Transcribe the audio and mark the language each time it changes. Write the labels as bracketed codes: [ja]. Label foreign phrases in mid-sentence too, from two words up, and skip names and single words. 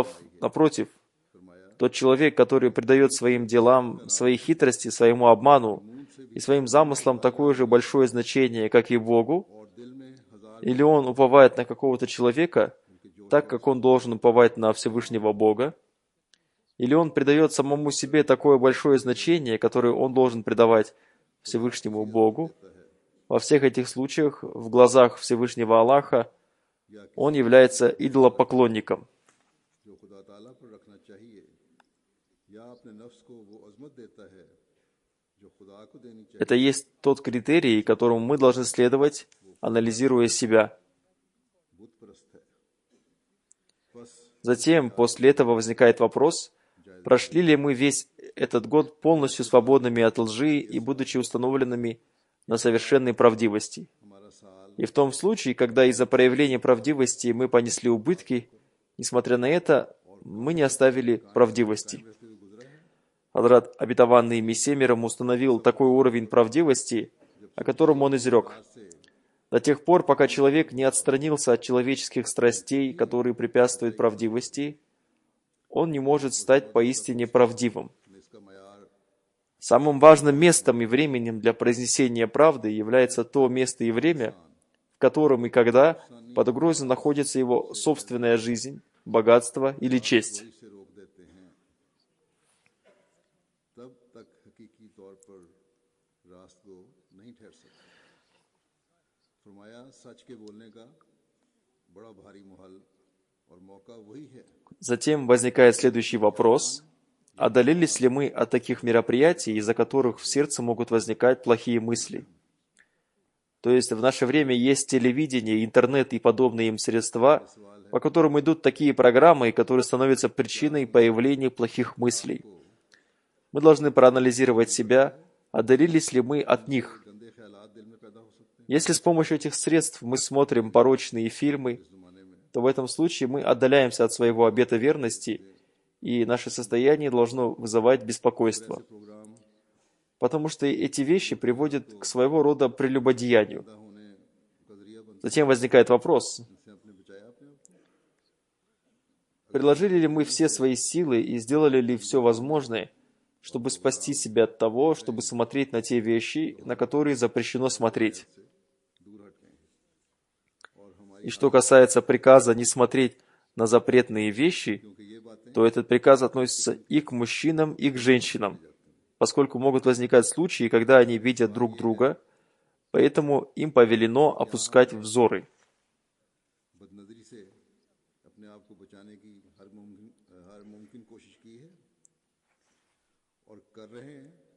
[ru] Напротив, тот человек, который придает своим делам, своей хитрости, своему обману и своим замыслам такое же большое значение, как и Богу, [ur] اور دل میں ہزار [ru] или он уповает на какого-то человека, так как он должен уповать на Всевышнего Бога, или он придает самому себе такое большое значение, которое он должен придавать Всевышнему Богу, во всех этих случаях в глазах Всевышнего Аллаха он является идолопоклонником. [ur] جو خدا تعالیٰ پر رکھنا چاہیے یا اپنے نفس کو وہ عظمت دیتا ہے جو خدا کو دینی چاہیے. [ru] Это есть тот критерий, которому мы должны следовать, анализируя себя. [ur] بت پرست ہے۔ بس [ru] Затем, после этого возникает вопрос, прошли ли мы весь этот год полностью свободными от лжи и будучи установленными на совершенной правдивости. [ur] ہمارا سال [ru] И в том случае, когда из-за проявления правдивости мы понесли убытки, несмотря на это, мы не оставили правдивости. Хадрат Обетованный Мессия мир ему установил такой уровень правдивости, о котором он изрек. До тех пор, пока человек не отстранился от человеческих страстей, которые препятствуют правдивости, он не может стать поистине правдивым. [ur] اس کا معیار [ru] Самым важным местом и временем для произнесения правды является то место и время, в котором и когда под угрозой находится его собственная жизнь, богатство или честь. [ur] سے روک دیتے ہیں، تب تک حقیقی طور پر راست کو نہیں ٹھہر سکتے. فرمایا سچ کے بولنے کا بڑا بھاری محل اور موقع وہی ہے [ru] Затем возникает следующий вопрос. Отдалились ли мы от таких мероприятий, из-за которых в сердце могут возникать плохие мысли? То есть в наше время есть телевидение, интернет и подобные им средства, по которым идут такие программы, которые становятся причиной появления плохих мыслей. Мы должны проанализировать себя, отдалились ли мы от них. [ur] گندے خیالات دل میں پیدا ہو سکتے ہیں [ru] Если с помощью этих средств мы смотрим порочные фильмы, то в этом случае мы отдаляемся от своего обета верности, и наше состояние должно вызывать беспокойство. [ur] प्रोग्राम [ru] Потому что эти вещи приводят к своего рода прелюбодеянию. [ur] پیدا ہونے کا ذریعہ بن [ru] Затем возникает вопрос, [ur] سے آپ نے بچایا اپنے آپ کو. [ru] приложили ли мы все свои силы и сделали ли все возможное, чтобы спасти себя от того, чтобы смотреть на те вещи, на которые запрещено смотреть. [ur] دور ہٹ گئے اور ہماری [ru] И что касается приказа не смотреть на запретные вещи, [ur] کیونکہ یہ باتیں [ru] то этот приказ относится и к мужчинам, и к женщинам, поскольку могут возникать случаи, когда они видят друг друга, поэтому им повелено опускать взоры. [ur] بدنظری سے اپنے آپ کو بچانے کی ہر ممکن کوشش کی ہے اور کر رہے ہیں.